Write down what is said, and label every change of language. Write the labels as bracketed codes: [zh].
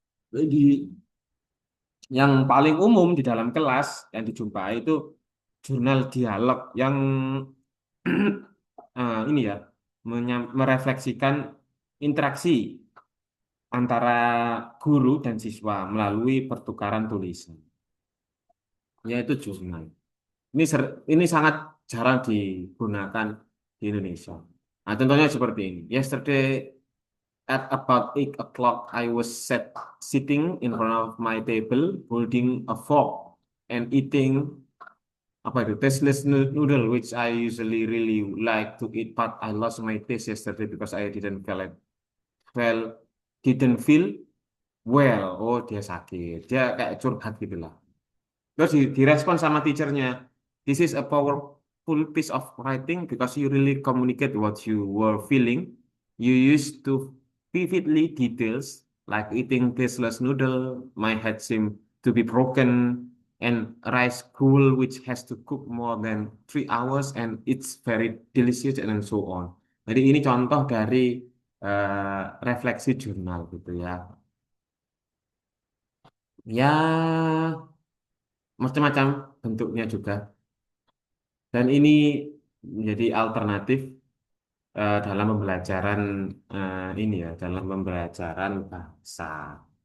[id] Jadi yang paling umum di dalam kelas yang dijumpai itu jurnal dialog yang ini ya merefleksikan interaksi antara guru dan siswa melalui pertukaran tulisan, yaitu jurnal. Ini sangat jarang digunakan di Indonesia. Nah, contohnya seperti ini. [en] Yesterday at about 8 o'clock, I was sitting in front of my table, holding a fork and eating [id] apa itu [en] tasteless noodle, which I usually really like to eat, but I lost my taste yesterday because I feel didn't feel well. [id] Oh, dia sakit. Dia kayak curhat gitu lah. Terus direspon sama teachernya, [en] this is a powerful piece of writing because you really communicate what you were feeling. You used to vividly details like eating tasteless noodle, my head seem to be broken, and rice gruel which has to cook more than 3 hours and it's very delicious and so on. [id] Jadi ini contoh dari refleksi jurnal gitu ya. Ya, macam-macam bentuknya juga. Dan ini menjadi alternatif dalam pembelajaran ini ya, dalam pembelajaran bahasa.